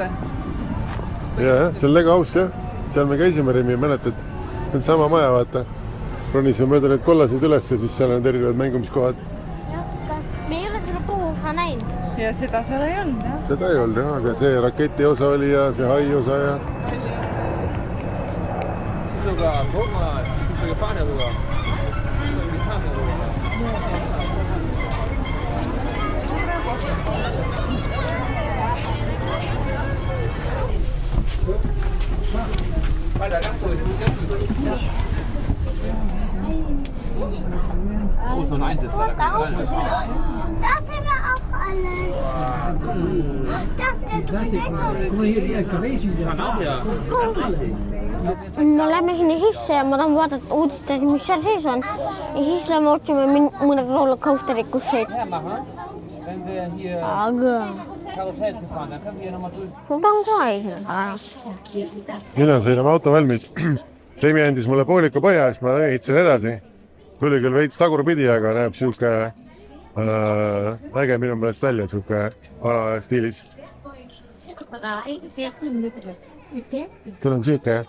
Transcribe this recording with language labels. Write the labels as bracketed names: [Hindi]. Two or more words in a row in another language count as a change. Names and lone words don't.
[Estonian] Jah, see on Lego House, jah. Seal me käisime, Remi, mäletad? See on sama maja, vaata. Ronisime mööda need kollaseid üles ja siis seal on erinevad mängumiskohad. Me ei ole seda puuha näinud. Ja seda seal ei olnud, jah. Seda ei olnud, jah, aga see raketi osa oli ja see hai osa ja... [German] Sogar, guck mal, ich bin schon gefahren darüber. Weiter, ganz durch. Oh, ist noch ein Einsitzer, da kann ich rein. Da sind wir auch alles. Das ist der Kann auch, ja. [Estonian] Me lähme sinna sisse ja ma tahan vaadata uudistada, mis seal sees on. Ja siis lähme otsime mõned rollercoasterid, kus see... [German] Wenn wir hier [Estonian] Aga... [German] Karussell gefahren, dann können wir hier nochmal durch. [Estonian] Ma tahan kohe esineda. Mina sõidame auto valmis. Remi andis mulle pooliku põhja, siis ma ehitasin edasi. Tuli küll veits tagurpidi, aga näeb siuke äge minu meelest välja, siuke stiilis. Küll on siuke, jah?